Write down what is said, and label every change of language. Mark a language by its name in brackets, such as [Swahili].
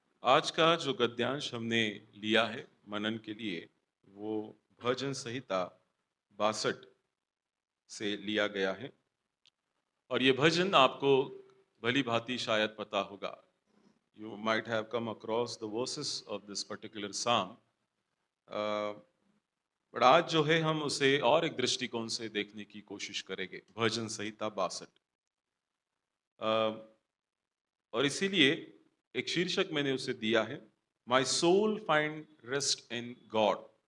[Hindi] आज का जो गद्यांश हमने लिया है मनन के लिए, वो भजन संहिता 62 से लिया गया है। और ये भजन आपको भली भांति शायद पता होगा। [English] You might have come across the verses of this particular psalm. [Hindi] But आज जो है हम उसे और एक दृष्टिकोण से देखने की कोशिश करेंगे। भजन संहिता 62। और इसीलिए एक शीर्षक मैंने उसे दिया है, [English] My soul find rest in God.